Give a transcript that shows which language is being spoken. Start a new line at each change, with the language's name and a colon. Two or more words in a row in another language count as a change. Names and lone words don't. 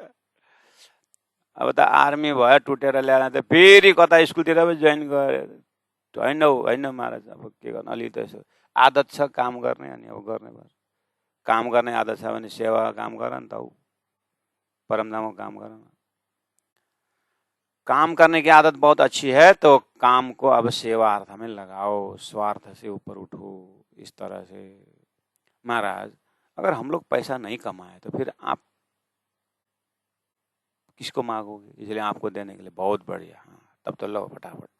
Nepali: अब त आर्मी भयो टुटेर ल्याएर त फेरि कता स्कुलतिर पो जोइन गरे। होइन हौ होइन महाराज, अब के गर्नु, अलि त यसो आदत छ काम गर्ने, अनि अब गर्ने भयो। काम गर्ने आदत छ भने सेवा काम गर नि त, परमधामको काम गर न।
Hindi: काम करने की आदत बहुत अच्छी है तो काम को अब सेवा अर्थ में लगाओ, स्वार्थ से ऊपर उठो इस तरह से। महाराज अगर हम लोग पैसा नहीं कमाए तो फिर आप किसको मांगोगे? इसलिए आपको देने के लिए बहुत बढ़िया, हाँ, तब तो लो फटाफट।